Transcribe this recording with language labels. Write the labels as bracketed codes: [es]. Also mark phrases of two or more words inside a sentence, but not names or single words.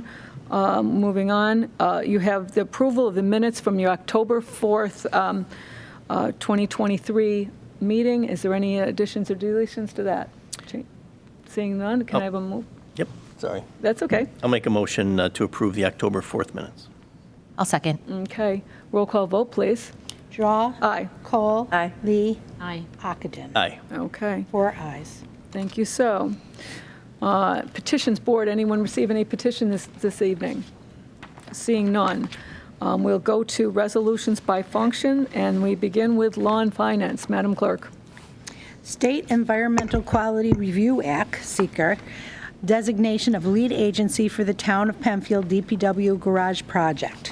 [en] Moving on, you have the approval of the minutes from your October 4th, 2023 meeting. Is there any additions or deletions to that? Seeing none, can I have a move? Yep, sorry. That's okay. I'll make a motion to approve the October 4th minutes. I'll second. Okay, roll call vote, please. Drawe. Aye. Kohl. Aye. Lee. Aye. Ockenden. Aye. Okay, 4 ayes. thank you so. Petitions board, anyone receive any petition this evening? Seeing none. We'll go to resolutions by function, and we begin with law and finance. Madam Clerk. State Environmental Quality Review Act, seeker, designation of lead agency for the Town of Penfield DPW garage project.